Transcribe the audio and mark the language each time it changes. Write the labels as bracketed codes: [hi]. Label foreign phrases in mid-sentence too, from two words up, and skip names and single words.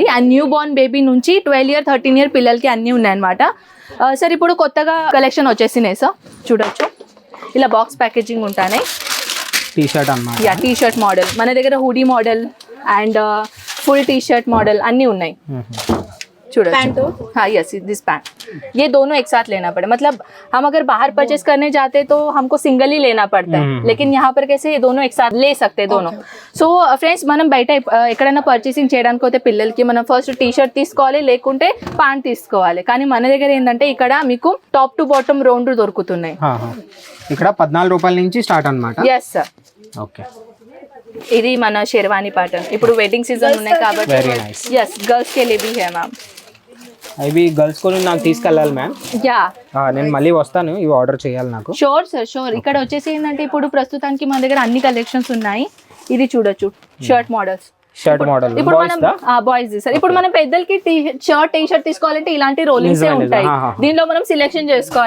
[en] and new born baby [te] నుంచి 12 year 13 year పిల్లలకి అన్నీ ఉన్నాయన్నమాట. సార్ ఇప్పుడు కొత్తగా కలెక్షన్ వచ్చేసినాయి సార్, చూడొచ్చు ఇలా [en] box packaging [te] ఉంటాయి. టీ-షర్ట్ అన్నమాట, యా [en] t-shirt model [te] మన దగ్గర, [en] hoodie model [te] అండ్ [en] full t-shirt model [te] అన్నీ ఉన్నాయి. చూడొచ్చు. [hi] हाँ [en] yes, this pant [hi] ये दोनों एक साथ लेना पड़े, मतलब हम अगर बाहर परचेस करने जाते तो हमको सिंगल ही लेना पड़ता है, लेकिन यहाँ पर कैसे ये दोनों एक साथ ले सकते हैं दोनों. [te] సో ఫ్రెండ్స్ మనం బయట ఎక్కడైనా పర్చేసింగ్ చేయడానికి పోతే పిల్లలకి మనం ఫస్ట్ టీ షర్ట్ తీసుకోవాలి, లేకుంటే ప్యాంట్ తీసుకోవాలి. కానీ మన దగ్గర ఏంటంటే ఇక్కడ మీకు [en] top to bottom round [te] దొరుకుతున్నాయి. ఇక్కడ 14 రూపాయల నుంచి స్టార్ట్ అన్నమాట. [en] yes sir. [te] ఓకే, ఇది మన షెర్వానీ ప్యాటర్న్, ఇప్పుడు [en] wedding season [te] ఉన్నాయి కాబట్టి. [hi] यस, गर्ल्स के लिए भी है मैम. [te] ఇవి [en] girls school [te] నాకు తీసుకెళ్ళాలి మ్యామ్. యా నేను మళ్ళీ వస్తాను, ఇవి ఆర్డర్ చేయాలి నాకు. [en] sure sir sure. [te] ఇక్కడ వచ్చేసి ఏంటంటే ఇప్పుడు ప్రస్తుతానికి మన దగ్గర అన్ని కలెక్షన్స్ ఉన్నాయి. ఇది చూడొచ్చు [en] shirt models, shirt model [te] ఇప్పుడు మనం [en] boys sir. [te] ఇప్పుడు మనం పెద్దలకి [en] shirt t-shirt [te] తీసుకోవాలంటే ఇలాంటి రోలింగ్స్ ఉంటాయి, దీనిలో మనం సెలెక్షన్ చేసుకోవాలి.